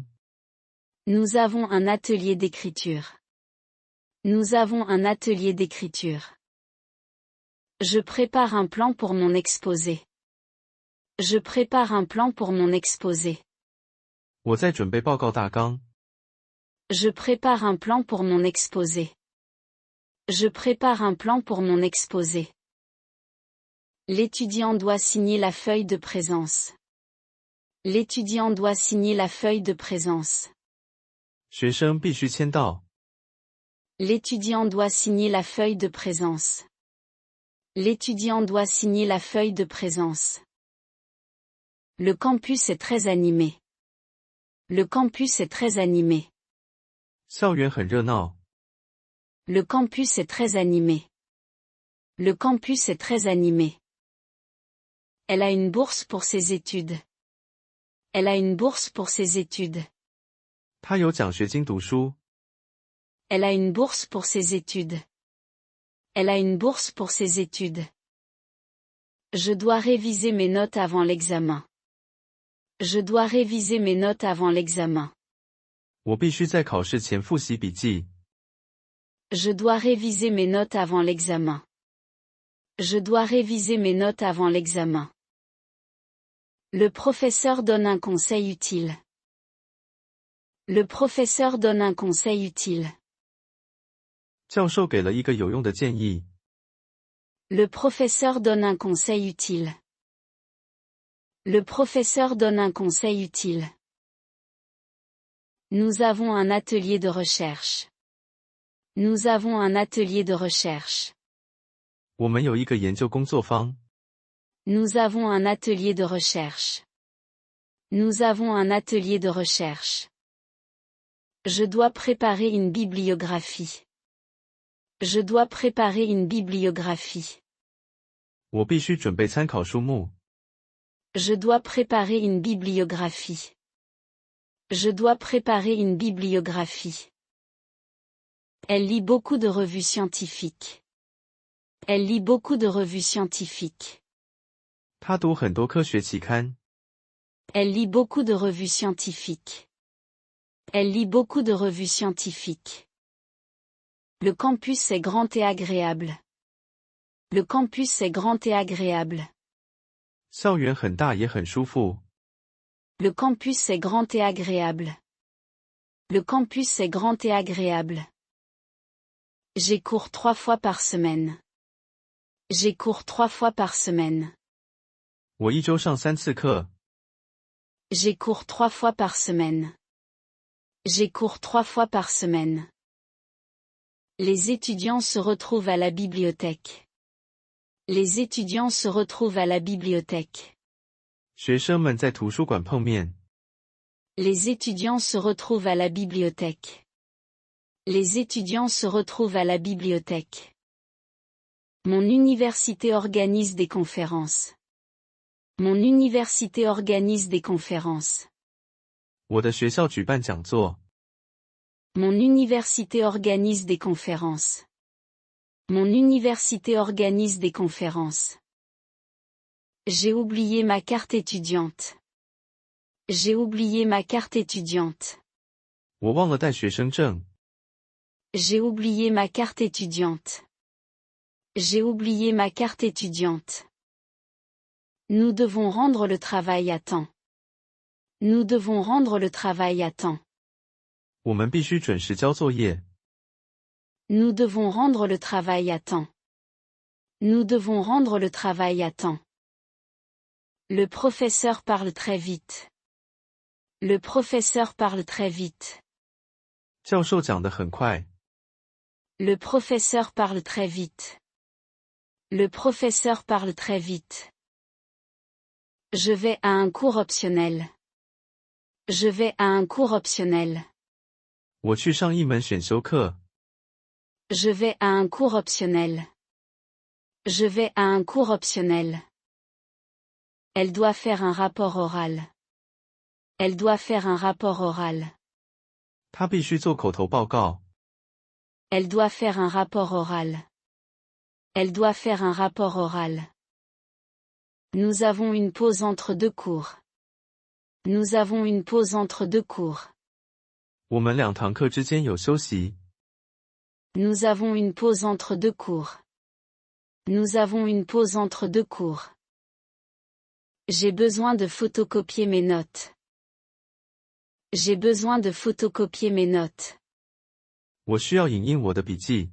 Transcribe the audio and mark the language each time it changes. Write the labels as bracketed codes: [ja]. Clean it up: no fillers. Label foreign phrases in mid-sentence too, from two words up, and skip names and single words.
[fr] Nous avons un atelier d'écriture. Nous avons un atelier d'écriture. Je prépare un plan pour mon exposé. Je prépare un plan pour mon exposé. [zh] 我在准备报告大纲。 [fr] Je prépare un plan pour mon exposé. Je prépare un plan pour mon exposé. L'étudiant doit signer la feuille de présence. L'étudiant doit signer la feuille de présence. [zh] 学生必须签到。 [fr] L'étudiant doit signer la feuille de présence. L'étudiant doit signer la feuille de présence. Le campus est très animé. Le campus est très animé. [zh] 校园很热闹。 [fr] Le campus est très animé. Le campus est très animé. Elle a une bourse pour ses études. Elle a une bourse pour ses études. [zh] 他有奖学金读书。 [fr] Elle a une bourse pour ses études. Elle a une bourse pour ses études. Je dois réviser mes notes avant l'examen. Je dois réviser mes notes avant l'examen. [zh] 我必须在考试前复习笔记。 [fr] Je dois réviser mes notes avant l'examen. Je dois réviser mes notes avant l'examen. Le professeur donne un conseil utile. Le professeur donne un conseil utile. [zh] 教授给了一个有用的建议。 [fr] Le professeur donne un conseil utile. Le professeur donne un conseil utile. Nous avons un atelier de recherche. Nous avons un atelier de recherche. [zh] 我们有一个研究工作坊。 [fr] Nous avons un atelier de recherche. Nous avons un atelier de recherche. Je dois préparer une bibliographie. Je dois préparer une bibliographie. [zh] 我必须准备参考书目。 [fr] Je dois préparer une bibliographie. Je dois préparer une bibliographie. Elle lit beaucoup de revues scientifiques. Elle lit beaucoup de revues scientifiques. [zh] 他读很多科学期刊。 [fr] Elle lit beaucoup de revues scientifiques. Elle lit beaucoup de revues scientifiques. Le campus est grand et agréable. Le campus est grand et agréable. [zh] 校园很大也很舒服。 [fr] Le campus est grand et agréable. Le campus est grand et agréable. J'ai cours 3 fois par semaine. J'ai cours 3 fois par semaine. [zh] 我一周上3次课。 [fr] J'ai cours 3 fois par semaine. J'ai cours 3 fois par semaine. Les étudiants se retrouvent à la bibliothèque. Les étudiants se retrouvent à la bibliothèque. [zh] 学生们在图书馆碰面。 [fr] Les étudiants se retrouvent à la bibliothèque. Les étudiants se retrouvent à la bibliothèque. Mon université organise des conférences. Mon université organise des conférences. [zh] 我的学校举办讲座。 [fr] Mon université organise des conférences. Mon université organise des conférences. J'ai oublié ma carte étudiante. J'ai oublié ma carte étudiante. [zh] 我忘了带学生证。 [fr] J'ai oublié ma carte étudiante. J'ai oublié ma carte étudiante. Nous devons rendre le travail à temps. Nous devons rendre le travail à temps. [zh] 我们必须准时交作业。 [fr] Nous devons rendre le travail à temps. Nous devons rendre le travail à temps. Le professeur parle très vite. Le professeur parle très vite. [zh] 教授讲得很快。 [fr] Le professeur parle très vite. Le professeur parle très vite. Je vais à un cours optionnel. Je vais à un cours optionnel. [zh] 我去上一门选修课。 [fr] Je vais à un cours optionnel. Je vais à un cours optionnel. Elle doit faire un rapport oral. Elle doit faire un rapport oral. [zh] 他必须做口头报告。 [fr] Elle doit faire un rapport oral. Elle doit faire un rapport oral. Nous avons une pause entre 2 cours. Nous avons une pause entre 2 cours. [zh] 我们2堂课之间有休息。 [fr] Nous avons une pause entre 2 cours. Nous avons une pause entre 2 cours. J'ai besoin de photocopier mes notes. J'ai besoin de photocopier mes notes. [zh] 我需要影印我的笔记。